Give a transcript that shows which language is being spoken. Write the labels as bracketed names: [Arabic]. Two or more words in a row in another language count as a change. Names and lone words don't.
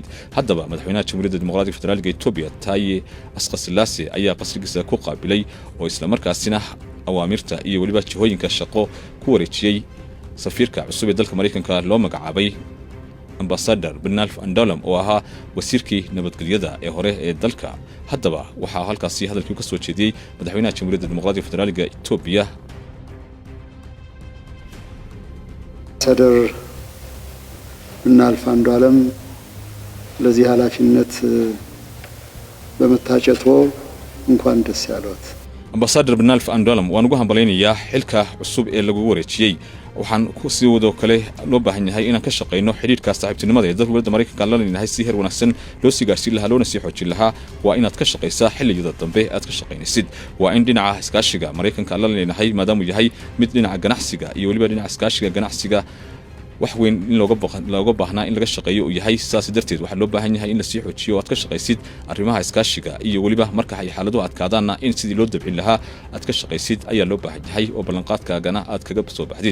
[Somali] Haddaba madaxweynaha jamhuuriyadda dimuqraadiga federaalka Itoobiya Taye Asqasilaase ayaa qasrigiisa ku qaabilay oo isla markaasina awaamirta iyo waliba jihooyinka shaqo ku wareejiyay safiirka cusub ee dalka Mareykanka loo magacaabay Ambassador Bernard Andolum oo ahaa wasiirkii nabadgelyada ee hore ee dalka. Haddaba waxa halkaasi hadalkii ka soo jeediyay madaxweynaha jamhuuriyadda dimuqraadiga federaalka Itoobiya [Amharic] Ambassador Bernard Andolum ለዚህ ኃላፊነት በመታጨቶ እንኳን ደስ ያለዎት። [Somali] Ambassador Bernard Andolum waan ugu hambaleynayaa xilka cusub ee lagu wareejiyay. waxaan ku sii wado kale loo baahan yahay inaan ka shaqeyno xiriirka saaxiibtinimada ee dowladda Mareykanka la leeyahay si heer wanaagsan loo sii gaarsiin lahaa loona sii xoojin lahaa. waa inaad ka shaqeysaa xilliyada dambe aad ka shaqeynaysid. waa in dhinaca iskaashiga Mareykanka la leeyahay maadaama uu yahay mid dhinaca ganacsiga iyo waliba dhinaca iskaashiga ganacsiga wax weyn in looga baahnaa in laga shaqeeyo oo yahay saas darteed waxa loo baahan yahay in la sii xoojiyo aad ka shaqeysid arrimaha iskaashiga iyo waliba marka ay xaaladu adkaadaan in sidii loo dabcin lahaa aad ka shaqeysid ayaa loo baahan yahay oo ballanqaadkaagana aad kaga soo baxdid.